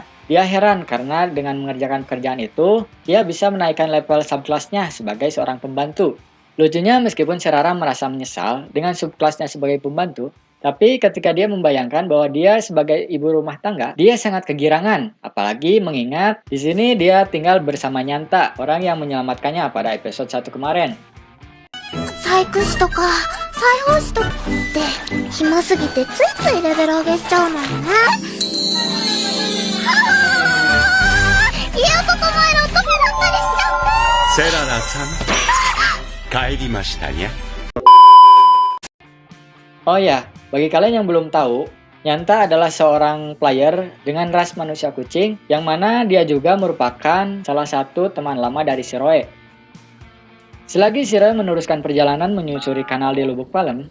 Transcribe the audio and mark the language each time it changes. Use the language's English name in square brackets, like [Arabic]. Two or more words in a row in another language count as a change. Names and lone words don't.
[Indonesian] Dia heran karena dengan mengerjakan pekerjaan itu, dia bisa menaikkan level subkelasnya sebagai seorang pembantu. Lucunya meskipun Shirara merasa menyesal dengan subkelasnya sebagai pembantu, tapi ketika dia membayangkan bahwa dia sebagai ibu rumah tangga, dia sangat kegirangan. Apalagi mengingat di sini dia tinggal bersama Nyanta, orang yang menyelamatkannya pada episode 1 kemarin. [Japanese] 細工師とか裁縫師とかって暇すぎてついついレベル上げしちゃうのよね。いやここ前の乙女だったりしちゃって。セララさん、帰りましたにゃ。 [Indonesian] Oh ya, bagi kalian yang belum tahu, Nyanta adalah seorang player dengan ras manusia kucing, yang mana dia juga merupakan salah satu teman lama dari Shiroe. Selagi Shiroe meneruskan perjalanan menyusuri kanal di lubuk palem,